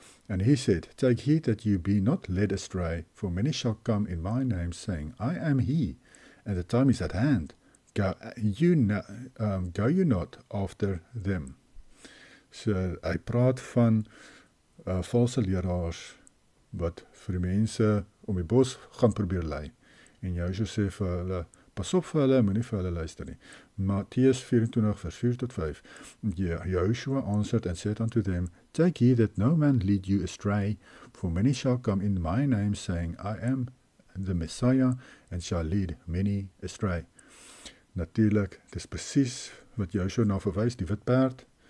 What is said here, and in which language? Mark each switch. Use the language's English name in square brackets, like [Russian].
[English] And he said, Take heed that you be not led astray, for many shall come in my name, saying, I am he, and the time is at hand. Go you not after them. [Afrikaans] So hy praat van valse leraars wat vir die mense om die bos gaan probeer lei. En Joshua sê vir hulle, pas op vir hulle, moenie vir hulle luister nie. Mattheus 24 vers 4 tot 5. [English] Joshua answered and said unto them, Take heed that no man lead you astray, for many shall come in my name, saying, I am the Messiah and shall lead many astray. [Afrikaans] Natuurlijk, dit is presies wat Joshua nou verwys, die witperd.